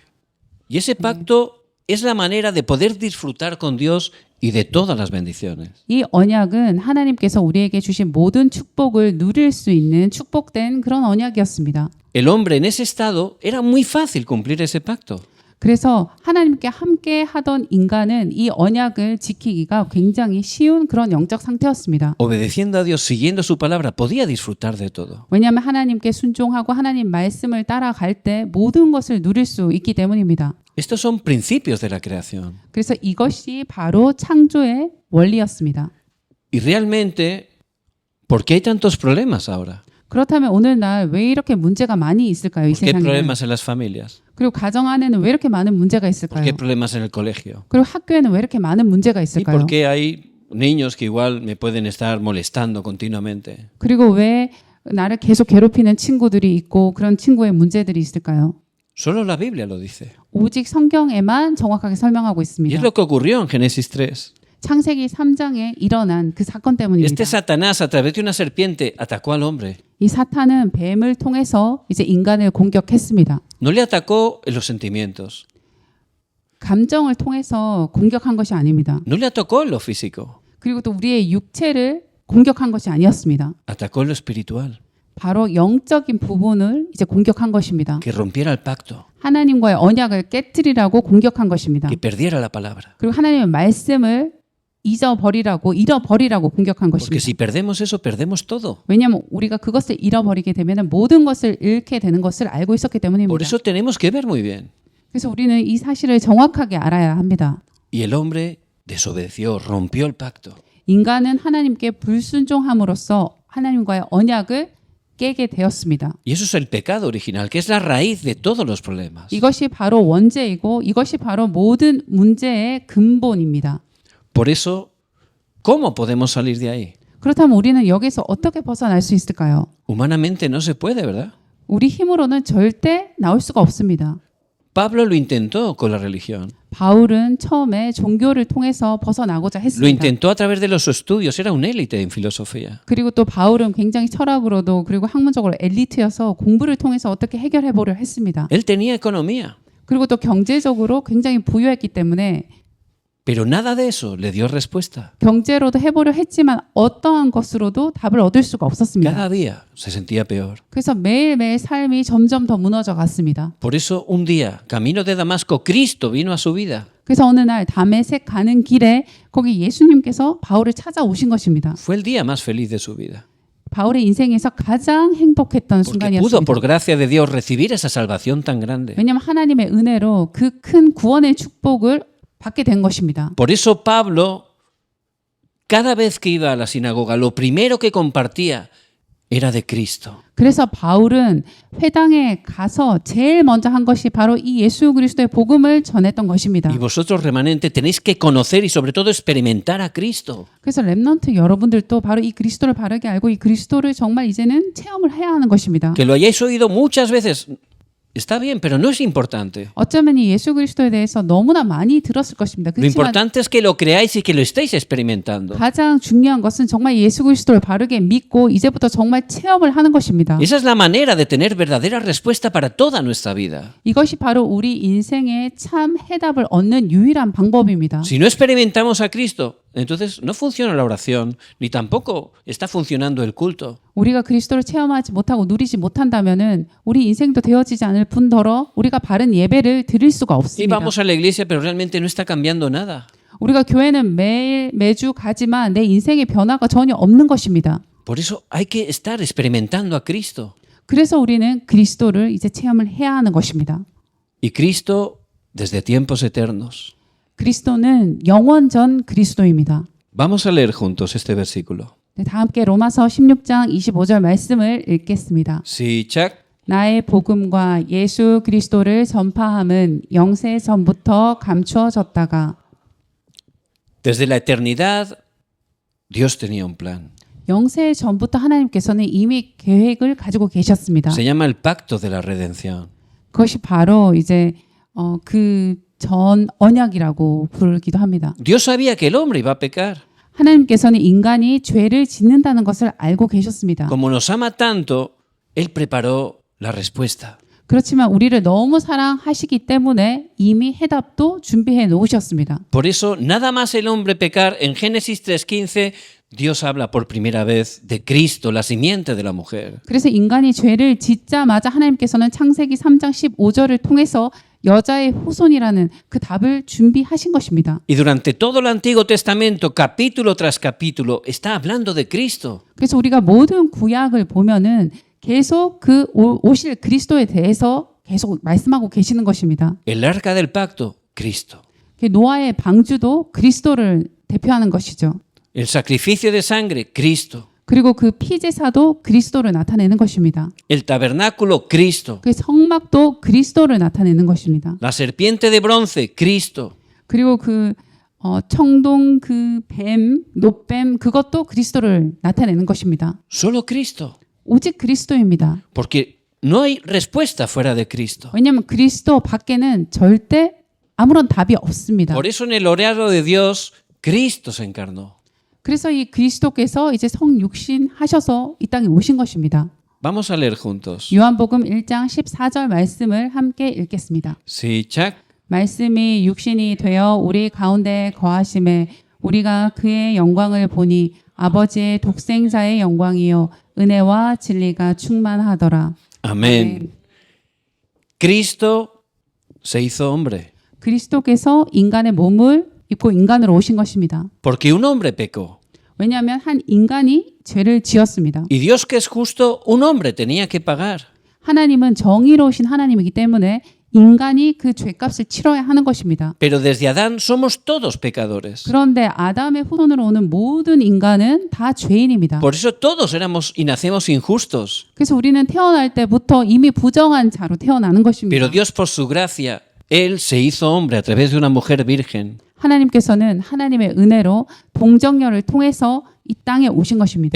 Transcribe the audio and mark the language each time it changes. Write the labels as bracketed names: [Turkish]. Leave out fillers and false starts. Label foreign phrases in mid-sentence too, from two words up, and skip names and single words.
[Spanish] Y ese pacto es la manera de poder disfrutar con Dios y de todas las bendiciones. [Korean] 이 언약은 하나님께서 우리에게 주신 모든 축복을 누릴 수 있는 축복된 그런 언약이었습니다. [Spanish] El hombre en ese estado era muy fácil cumplir ese pacto. [Korean] 그래서 하나님께 함께 하던 인간은 이 언약을 지키기가 굉장히 쉬운 그런 영적 상태였습니다. [Spanish] Obedeciendo a Dios, siguiendo su palabra, podía disfrutar de todo. [Korean] 왜냐하면 하나님께 순종하고 하나님 말씀을 따라갈 때 모든 것을 누릴 수 있기 때문입니다. [Spanish] Estos son principios de la creación. [Korean] 그래서 이것이 바로 창조의 원리였습니다. [Spanish] Y realmente, ¿por qué hay tantos problemas ahora? [Korean] 그렇다면 오늘날 왜 이렇게 문제가 많이 있을까요? 이 [Spanish] ¿Por qué hay [Korean] 세상에. [Spanish] problemas en las familias? [Korean] 그리고 가정 안에는 왜 이렇게 많은 문제가 [Spanish] ¿Por [Korean] 있을까요? [Spanish] qué hay problemas en el colegio? [Korean] 그리고 학교에는 왜 이렇게 많은 문제가 [Spanish] ¿Y [Korean] 있을까요? [Spanish] por qué hay niños que igual me pueden estar molestando continuamente? [Korean] 그리고 왜 나를 계속 괴롭히는 친구들이 있고 그런 친구의 문제들이 있을까요? [Spanish] Solo la Biblia lo dice. [Korean] 오직 성경에만 정확하게 설명하고 [Spanish] Y [Korean] 있습니다. [Spanish] es lo que ocurrió en Génesis 3. [Korean] 창세기 3장에 일어난 그 사건 때문입니다. [Spanish] Este Satanás, a través de una serpiente, atacó al hombre. [Korean] 이 사탄은 뱀을 통해서 이제 인간을 공격했습니다. [Spanish] No le atacó en los sentimientos, [Korean] 감정을 통해서 공격한 것이 아닙니다. [Spanish] no le atacó en lo físico, [Korean] 그리고 또 우리의 육체를 공격한 것이 아니었습니다. [Spanish] atacó en lo espiritual, [Korean] 바로 영적인 부분을 이제 공격한 것입니다. [Spanish] que rompiera el pacto, [Korean] 하나님과의 언약을 깨뜨리라고 공격한 것입니다. [Spanish] que perdiera la palabra. [Korean] 그리고 하나님의 말씀을 잃어버리라고 공격한 [Spanish] Porque [Korean] 것입니다. [Spanish] si perdemos eso, perdemos todo. [Korean] 왜냐하면 우리가 그것을 잃어버리게 되면 모든 것을 잃게 되는 것을 알고 있었기 때문입니다. [Spanish] Por eso tenemos que ver muy bien. [Korean] 그래서 우리는 이 사실을 정확하게 알아야 합니다. [Spanish] Y el hombre desobedeció, rompió el pacto. [Korean] 인간은 하나님께 불순종함으로써 하나님과의 언약을 깨게 되었습니다. [Spanish] Y eso es el pecado original, que es la raíz de todos los problemas. [Korean] 이것이 바로 원죄이고 이것이 바로 모든 문제의 근본입니다. [Spanish] Por eso, ¿cómo podemos salir de ahí? [Korean] 그렇다면 우리는 여기서 어떻게 벗어날 수 있을까요? [Spanish] Humanamente no se puede, ¿verdad? [Korean] 우리 힘으로는 절대 나올 수가 없습니다. [Spanish] Pablo lo intentó con la religión. [Korean] 바울은 처음에 종교를 통해서 벗어나고자 [Spanish] Lo [Korean] 했습니다. [Spanish] intentó a través de los estudios, era un élite en filosofía. [Korean] 그리고 또 바울은 굉장히 철학으로도 그리고 학문적으로 엘리트여서 공부를 통해서 어떻게 해결해 보려 했습니다. [Spanish] Él tenía economía, [Korean] 그리고 또 경제적으로 굉장히 부유했기 때문에 [Spanish] pero nada de eso le dio respuesta. [Korean] 경제로도 해보려 했지만 어떠한 것으로도 답을 얻을 수가 없었습니다. [Spanish] Cada día se sentía peor. [Korean] 그래서 매일매일 삶이 점점 더 무너져 갔습니다. [Spanish] Por eso un día, camino de Damasco, Cristo vino a su vida. [Korean] 그래서 어느 날 다메섹 가는 길에 거기 예수님께서 바울을 찾아오신 것입니다. [Spanish] Fue el día más feliz de su vida. [Korean] 바울의 인생에서 가장 행복했던 [Spanish] Porque pudo, [Korean] 순간이었습니다. [Spanish] por gracia de Dios, recibir esa salvación tan grande. [Korean] 왜냐하면 하나님의 은혜로 그 큰 구원의 축복을 받게 된 것입니다. [Spanish] Por eso Pablo, cada vez que iba a la sinagoga, lo primero que compartía era de Cristo. [Korean] 그래서 바울은 회당에 가서 제일 먼저 한 것이 바로 이 예수 그리스도의 복음을 전했던 것입니다. [Spanish] Y vosotros, remanente, tenéis que conocer y sobre todo experimentar a Cristo. [Korean] 그래서 렘넌트 여러분들도 바로 이 그리스도를 바르게 알고 이 그리스도를 정말 이제는 체험을 해야 하는 것입니다. [Spanish] Que lo hayáis oído muchas veces. Está bien, pero no es importante. [Korean] 어쩌면 이 예수 그리스도에 대해서 너무나 많이 들었을 것입니다. [Spanish] Lo [Korean] 그렇지만 [Spanish] importante es que lo creáis y que lo estéis experimentando. [Korean] 가장 중요한 것은 정말 예수 그리스도를 바르게 믿고 이제부터 정말 체험을 하는 것입니다. [Spanish] Esa es la manera de tener verdadera respuesta para toda nuestra vida. [Korean] 이것이 바로 우리 인생의 참 해답을 얻는 유일한 방법입니다. [Spanish] Si no experimentamos a Cristo, entonces no funciona la oración, ni tampoco está funcionando el culto. [Korean] 우리가 그리스도를 체험하지 못하고 누리지 못한다면은 우리 인생도 되어지지 않을 뿐더러 우리가 바른 예배를 드릴 수가 [Spanish] Y [Korean] 없습니다. [Spanish] vamos a la iglesia, pero realmente no está cambiando nada. [Korean] 우리가 교회는 매주 가지만 내 인생의 변화가 전혀 없는 것입니다. [Spanish] Por eso hay que estar experimentando a Cristo. [Korean] 그래서 우리는 그리스도를 이제 체험을 해야 하는 것입니다. [Spanish] Y Cristo desde tiempos eternos. [Korean] 그리스도는 영원 전 그리스도입니다. [Spanish] Vamos a leer juntos este versículo. [Korean] 네, 다 함께 로마서 16장 25절 말씀을 읽겠습니다. 시작. 나의 복음과 예수 그리스도를 전파함은 영세 전부터 감추어졌다가 [Spanish] Desde la eternidad, Dios tenía un plan. [Korean] 영세 전부터 하나님께서는 이미 계획을 가지고 계셨습니다. [Spanish] Se llama el pacto de la redención. [Korean] 그것이 바로 이제 그 전 언약이라고 부르기도 합니다. [Spanish] Dios sabía que el hombre iba a pecar. [Korean] 하나님께서는 인간이 죄를 짓는다는 것을 알고 계셨습니다. [Spanish] Como nos ama tanto, Él preparó la respuesta. [Korean] 그렇지만 우리를 너무 사랑하시기 때문에 이미 해답도 준비해 놓으셨습니다. [Spanish] Por eso, nada más el hombre pecar, en Génesis 3:15, Dios habla por primera vez de Cristo, la simiente de la mujer. [Korean] 그래서 인간이 죄를 짓자마자 하나님께서는 창세기 3장 15절을 통해서 여자의 후손이라는 그 답을 준비하신 것입니다. [Spanish] Y durante todo el Antiguo Testamento, capítulo tras capítulo, está hablando de Cristo. [Korean] 그래서 우리가 모든 구약을 보면은 계속 그 오실 그리스도에 대해서 계속 말씀하고 계시는 것입니다. [Spanish] El arca del pacto, Cristo. [Korean] 노아의 방주도 그리스도를 대표하는 것이죠. [Spanish] El sacrificio de sangre, Cristo. [Korean] 그리고 그 피제사도 그리스도를 나타내는 것입니다. [Spanish] El tabernáculo, Cristo. [Korean] 그 성막도 그리스도를 나타내는 것입니다. [Spanish] La serpiente de bronce, Cristo. [Korean] 그리고 그 청동 그 뱀, 노뱀 그것도 그리스도를 나타내는 것입니다. [Spanish] Solo Cristo. [Korean] 오직 그리스도입니다. [Spanish] Porque no hay respuesta fuera de Cristo. [Korean] 왜냐하면 그리스도 밖에는 절대 아무런 답이 없습니다. [Spanish] Por eso en el horario de Dios, Cristo se encarnó. [Korean] 그래서 이 그리스도께서 이제 성육신 하셔서 이 땅에 오신 것입니다. [Spanish] Vamos a leer juntos. [Korean] 요한복음 1장 14절 말씀을 함께 읽겠습니다. 시작. 말씀이 육신이 되어 우리 가운데 거하심에 우리가 그의 영광을 보니 아버지의 독생자의 영광이요 은혜와 진리가 충만하더라. [Spanish] Amén. Cristo se hizo hombre [Korean] 그리스도께서 인간의 몸을 입고 인간으로 오신 것입니다. [Spanish] porque un hombre pecó. [Korean] 왜냐하면 한 인간이 죄를 지었습니다. [Spanish] Y Dios que es justo, un hombre tenía que pagar. [Korean] 하나님은 정의로우신 하나님이기 때문에 인간이 그 죄값을 치러야 하는 것입니다. [Spanish] Pero desde Adán somos todos pecadores. [Korean] 그런데 아담의 후손으로 오는 모든 인간은 다 죄인입니다. [Spanish] Por eso todos éramos y nacemos injustos. [Korean] 그래서 우리는 태어날 때부터 이미 부정한 자로 태어나는 것입니다. [Spanish] Pero Dios por su gracia, Él se hizo hombre a través de una mujer virgen. [Korean] 하나님께서는 하나님의 은혜로 동정녀를 통해서 이 땅에 오신 것입니다.